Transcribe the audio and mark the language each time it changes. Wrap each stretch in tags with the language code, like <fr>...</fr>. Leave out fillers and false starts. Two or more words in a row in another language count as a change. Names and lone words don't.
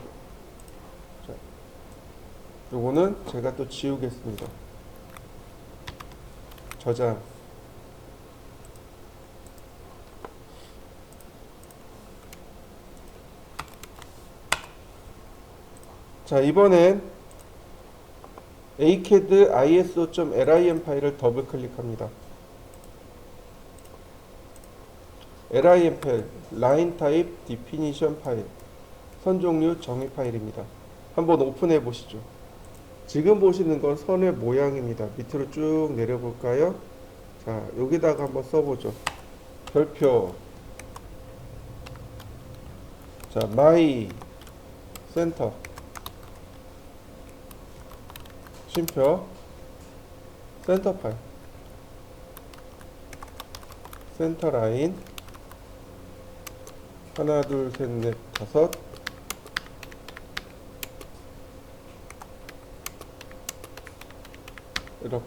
<ko>자, 요거는 제가 또 지우겠습니다. 저장. 자, 이번엔 acad iso.lim 파일을 더블 클릭합니다. lim 파일,</ko> <en>line type definition</en> <ko>파일, 선 종류 정의 파일입니다. 한번 오픈해 보시죠. 지금 보시는 건 선의 모양입니다. 밑으로 쭉 내려볼까요? 자, 여기다가 한번 써보죠. 별표. 자,</ko> <en>my center.</en> <ko>쉼표. 센터 파일. 센터 라인. 하나, 둘, 셋, 넷, 다섯. 이렇게.</ko>